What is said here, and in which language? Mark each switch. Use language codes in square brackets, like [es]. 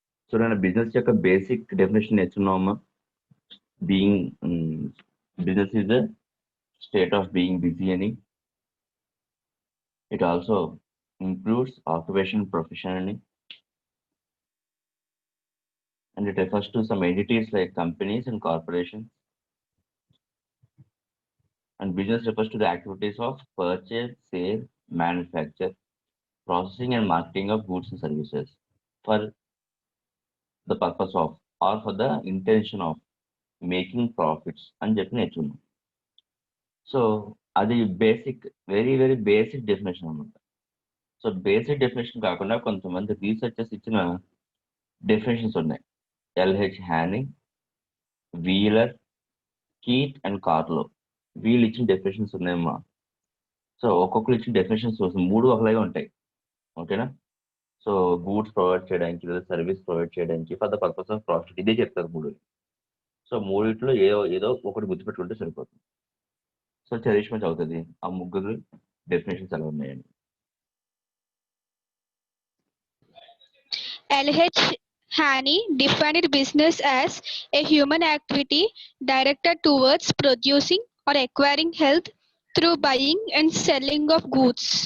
[te] చూడండి, బిజినెస్ యొక్క basic definition నేర్చుకున్నామమ్మా. [en] Being business is the state of being busy అని. It also includes occupation profession అని. And it refers to some entities like companies and corporations. And business refers to the activities of purchase, sale, manufacture, processing and marketing of goods and services for the purpose of or for the intention of making profits [te] అని చెప్పి నేర్చుకున్నాం. So అది basic, very very basic definition అనమాట. So basic definition కాకుండా కొంతమంది researchers ఇచ్చిన definitions ఉన్నాయి. LH హ్యానింగ్, wheeler, Keat and కార్లో, వీళ్ళు ఇచ్చిన డెఫినేషన్స్ ఉన్నాయమ్మా. సో ఒక్కొక్కరు ఇచ్చిన డెఫినేషన్స్ మూడు ఒకలాగే ఉంటాయి. ఓకేనా? సో గూడ్స్ ప్రొవైడ్ చేయడానికి లేదా సర్వీస్ ప్రొవైడ్ చేయడానికి [en] for the purpose of profit, [te] ఇదే చెప్తారు మూడు. సో మూడిట్లో ఏదో ఒకటి గుర్తుపెట్టుకుంటే సరిపోతుంది. సో చరిష్మా చదువుతుంది ఆ ముగ్గురు డెఫినేషన్స్ ఎలా ఉన్నాయండి. [en] L.H. Haney defined business as a human activity directed towards producing or acquiring health through buying and selling of goods.